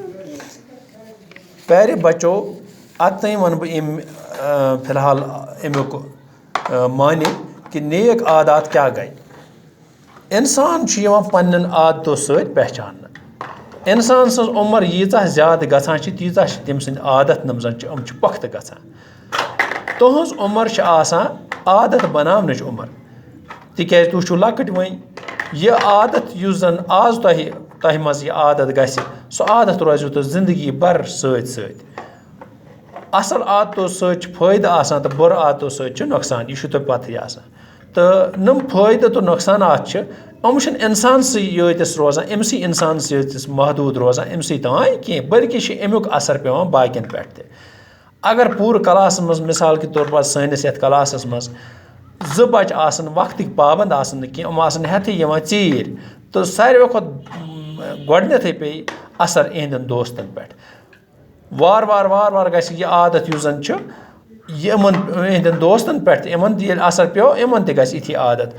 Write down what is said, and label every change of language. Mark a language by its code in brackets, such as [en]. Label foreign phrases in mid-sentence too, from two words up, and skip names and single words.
[ur] پیارے بچوں [ks] اتنی ون فی الحال امیک معنی کہ نیک عادات کیا گئی۔ انسان پنن عادتوں ست پہچاننا۔ انسان سن عمر ییژہ زیادہ گژھان تیژہ تم سند عادت پختہ گژھان۔ تہذ عمر آسان عادت بناونچ عمر، تکیاز تُہۍ چھِو لۄکٕٹۍ وۄنۍ۔ یہ عادت یُس زن آز تۄہہِ منٛز یہ عادت گژھِ سۄ عادت روزِوٕ تۄہہِ زندگی بھر سۭتۍ سۭتۍ۔ اصل عادتوں سۭتۍ چھُ فٲیدٕ آسان تہٕ بُرٕ عادتوں سۭتۍ چھُ نۄقصان، یہ چھُ تۄہہِ پتہٕے آسان۔ تہٕ نم فٲیدٕ تہٕ نۄقصانات چھِ یِم چھِنہٕ اِنسانسٕے یٲتِس روزان، أمسٕے اِنسانس یٲتِس محدوٗد روزان أمسٕے تانۍ کینٛہہ بلکہِ چھِ امیُک اثر پیٚوان باقین پٮ۪ٹھ تہِ۔ اگر پوٗرٕ کلاسس منٛز [ur] مثال کے طور پر [ks] سٲنِس یتھ کلاسس منٛز 2 بچہِ آسن وقتٕکۍ پابنٛد آسن نہٕ کینٛہہ، یِم آسن ہٮ۪تھٕے یِوان ژیٖرۍ، تہٕ ساروٕے کھۄتہٕ گۄڈنٮ۪تھٕے پیٚیہِ اثر اِہنٛدٮ۪ن دوستن پٮ۪ٹھ۔ وار وار گژھِ یہِ عادت یُس زن چھُ یِمن اِہنٛدٮ۪ن دوستن پٮ۪ٹھ تہِ یِمن تہِ ییٚلہِ اثر پیٚو یِمن تہِ گژھِ یِتھی عادت۔